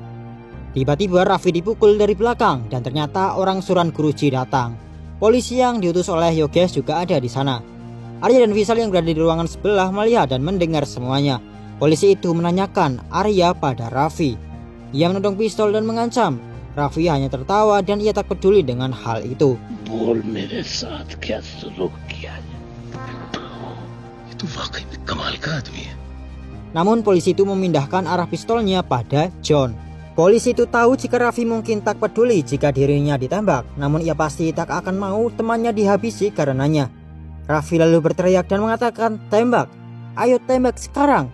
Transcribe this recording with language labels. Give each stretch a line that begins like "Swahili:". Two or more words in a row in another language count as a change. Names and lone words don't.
Indonesian: Tiba-tiba Raffi dipukul dari belakang dan ternyata orang suruhan Guruji datang. Polisi yang diutus oleh Yogesh juga ada di sana. Arya dan Vishal yang berada di ruangan sebelah melihat dan mendengar semuanya. Polisi itu menanyakan Arya pada Raffi. Ia menodong pistol dan mengancam. Raffi hanya tertawa dan ia tak peduli dengan hal itu.
Hindi: बोल मेरे साथ क्या सलूक किया है? itu वाकई में कमाल का आदमी है.
Indonesian: Namun polisi itu memindahkan arah pistolnya pada John. Polisi itu tahu jika Raffi mungkin tak peduli jika dirinya ditembak, namun ia pasti tak akan mau temannya dihabisi karenanya. Raffi lalu berteriak dan mengatakan, "Tembak, ayo tembak sekarang."